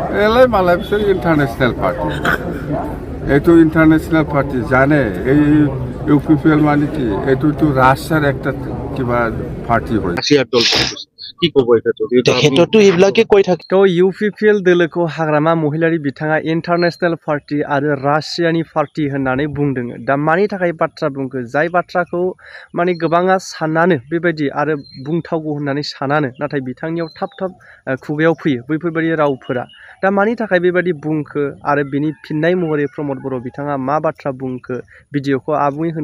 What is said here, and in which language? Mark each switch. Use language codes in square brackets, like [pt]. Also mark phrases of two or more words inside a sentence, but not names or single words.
[as] এলাই মালাই পিছত [en] international party [as] এইটো [en] international party [as] জানে এই ইউপিপিএল মানে কি এইটোতো ৰাছিয়াৰ একটা কিবা পাৰ্টি হয় [bn] রাশিয়ার দল কি করবো এটা [as] তেখেততো এইবিলাকে কৈ থাকে [brx] তো ইউপিপিএল दोलोखौ हाग्रामा महिलारि बिथाङा [en] international party [brx] आरो रासियानि पार्टी होननानै बुंदों दा मानि थाखाय बाथ्रा बुंखो जाय बाथ्राखौ माने गोबाङा सानानो बेबायदि आरो बुंथावगौ होननानै सानानो नाथाय बिथांनियाव थाब थाब खुगायाव फैयो बैफोरबायदि रावफोरा दा मानि थाखाय बेबायदि बुंखो आरो बिनि फिननाय महरै प्रमद बर' बिथाङा मा बाथ्रा बुंखो भिडिअखौ आबुङै होनो